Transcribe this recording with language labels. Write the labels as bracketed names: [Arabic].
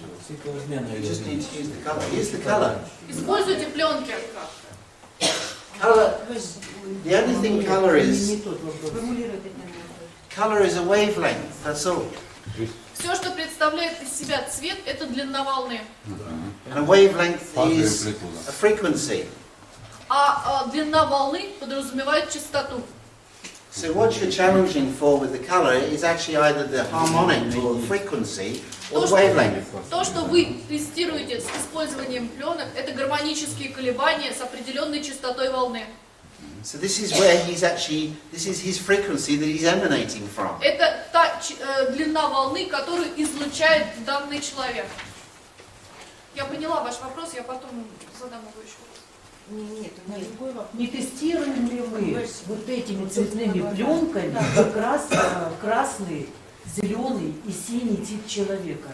[English] You just need to use the colour. Use the colour. [Russian] Используйте пленки. [English] Colour. The only thing colour is a wavelength. That's all. [Russian] Все, что представляет из себя цвет, это длина волны. [English] And a wavelength is a frequency. [Russian] А длина волны подразумевает частоту. [English] So what you're challenging for with the colour is actually either the harmonic or the frequency or the wavelength. [Russian] То, что вы тестируете с использованием пленок, это гармонические колебания с определенной частотой волны. [English] So this is where this is his frequency that he's emanating from. [Russian] Это та длина волны, которую излучает данный человек. Я поняла ваш вопрос, я потом задам его еще раз. Нет, не тестируем ли мы вот этими цветными пленками как раз красный, зеленый и синий тип человека?